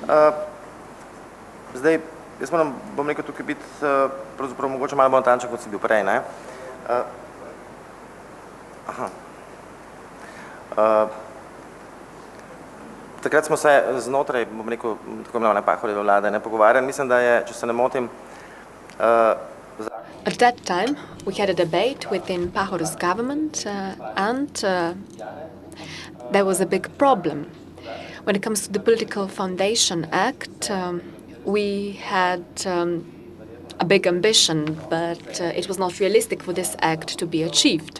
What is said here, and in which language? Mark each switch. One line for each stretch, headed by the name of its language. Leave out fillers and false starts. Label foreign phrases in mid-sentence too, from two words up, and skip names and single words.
Slovenian: Zdaj, jaz bom rekel tukaj biti pravzaprav mogoče malo bolj natančen, kot si bil prej, ne? Takrat smo se znotraj, bom rekel, tako imenovane Pahorjeve vlade, ne pogovarjali. Mislim, da je, če se ne motim,
English: At that time, we had a debate within Pahor's government, and there was a big problem. When it comes to the Political Foundation Act, we had a big ambition, but it was not realistic for this act to be achieved.